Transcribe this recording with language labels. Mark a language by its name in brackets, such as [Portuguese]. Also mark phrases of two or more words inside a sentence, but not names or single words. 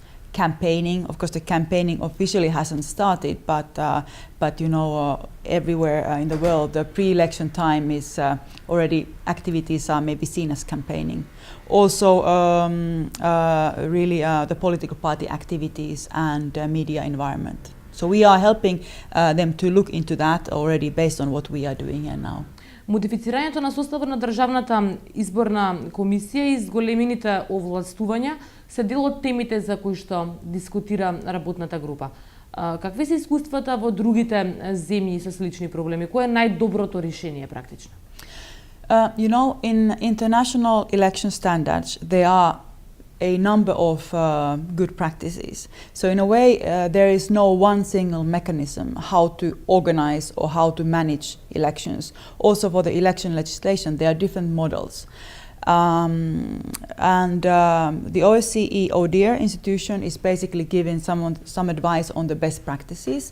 [English] Campaigning, of course, the campaigning officially hasn't started, but everywhere in the world, the pre-election time is already activities are maybe seen as campaigning. Also, really the political party activities and media environment. So we are helping them to look into that already based on what we are doing here now. [Macedonian] Модифицирањето на составот на Државната изборна комисија и зголемените овластувања се дел од темите за кои што дискутира работната група. Какви се искуствата во другите земји со слични проблеми? Кој е најдоброто решение практично? [English] In international election standards, there are a number of good practices. So in a way, there is no one single mechanism how to organize or how to manage elections. Also for the election legislation, there are different models. The OSCE ODIHR institution is basically giving some advice on the best practices.